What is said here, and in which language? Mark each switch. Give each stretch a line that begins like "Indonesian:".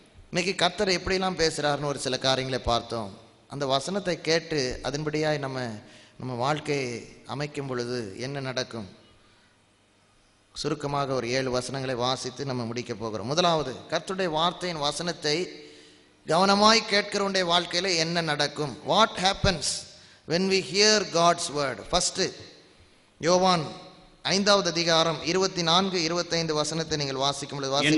Tamil: இன்னைக்கு கர்த்தர் எப்படிலாம் பேசுகிறாருன்னு ஒரு சில காரியங்களை பார்த்தோம். அந்த வசனத்தை கேட்டு அதன்படியாய் நம்ம வாழ்க்கையை அமைக்கும் பொழுது என்ன நடக்கும்? சுருக்கமாக ஒரு 7 வசனங்களை வாசித்து நம்ம முடிக்க போகிறோம். முதலாவது, கர்த்தருடைய வார்த்தையின் வசனத்தை கவனமாய் கேட்கிறவனுடைய வாழ்க்கையில் என்ன நடக்கும்?
English: What happens when we hear God's word?
Tamil: First, யோவான் 5வது அதிகாரம் 24, 25 வசனத்தை நீங்கள் வாசிக்கும் பொழுது